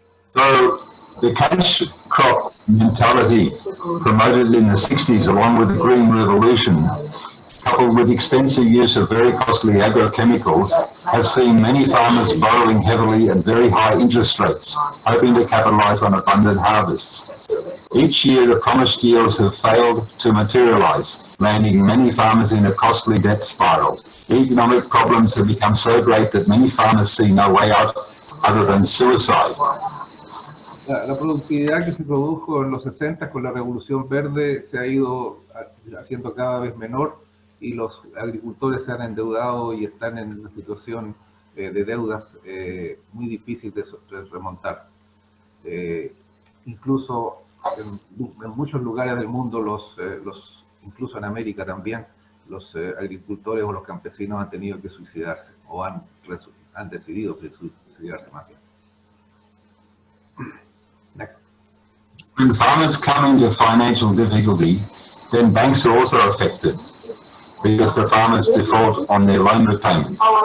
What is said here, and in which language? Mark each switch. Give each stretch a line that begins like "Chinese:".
English: So the cash crop mentality promoted in the 60s along with the Green Revolution, coupled with extensive use of very costly agrochemicals, have seen many farmers borrowing heavily at very high interest rates, hoping to capitalize on abundant harvests. Each year, the promised yields have failed to materialize, landing many farmers in a costly debt spiral. The economic problems have become so great that many farmers see no way out other than suicide.
Spanish: La productividad que se produjo en los 60 con la Revolución Verde se ha ido haciendo cada vez menor y los agricultores se han endeudado y están en una situación de deudas muy difícil de remontar. Incluso en muchos lugares del mundo, incluso en América también, los agricultores o los campesinos han tenido que suicidarse o han decidido suicidarse más bien.
English: Next. When farmers come into financial difficulty, then banks are also affected because the farmers default on their loan repayments.